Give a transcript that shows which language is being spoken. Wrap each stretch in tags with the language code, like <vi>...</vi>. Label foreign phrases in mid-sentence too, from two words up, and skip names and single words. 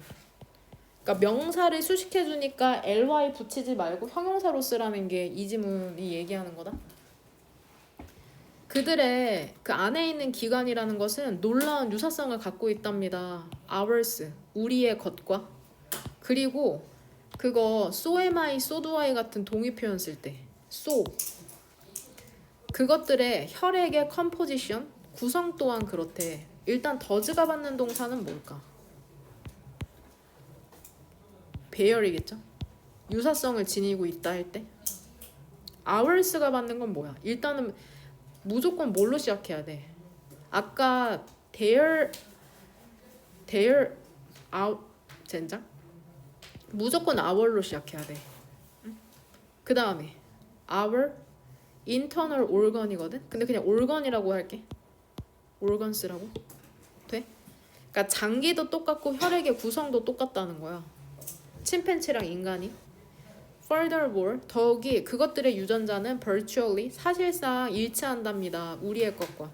<ko>그러니까 명사를 수식해주니까 ly 붙이지 말고 형용사로 쓰라는 게 이 지문이 얘기하는 거다. 그들의 그 안에 있는 기관이라는 것은 놀라운 유사성을 갖고 있답니다. ours, 우리의 것과. 그리고 그거</ko> <en>so am I, so do I</en> <ko>같은 동의 표현 쓸 때 so 그것들의 혈액의 컴포지션, 구성 또한 그렇대. 일단 더즈가 받는 동사는 뭘까? 배열이겠죠? 유사성을 지니고 있다 할 때 ours가 받는 건 뭐야? 일단은 무조건 뭘로 시작해야 돼? 아까</ko> <en>their out</en> <ko>젠장? 무조건 our로 시작해야 돼. 그 다음에</ko> <en>our internal organ</en> <ko>이거든? 근데 그냥 organ이라고 할게. organs라고 돼? 그러니까 장기도 똑같고 혈액의 구성도 똑같다는 거야. 침팬지랑 인간이. Furthermore, 더욱이 그것들의 유전자는 virtually, 사실상 일치한답니다. 우리의 것과.</ko>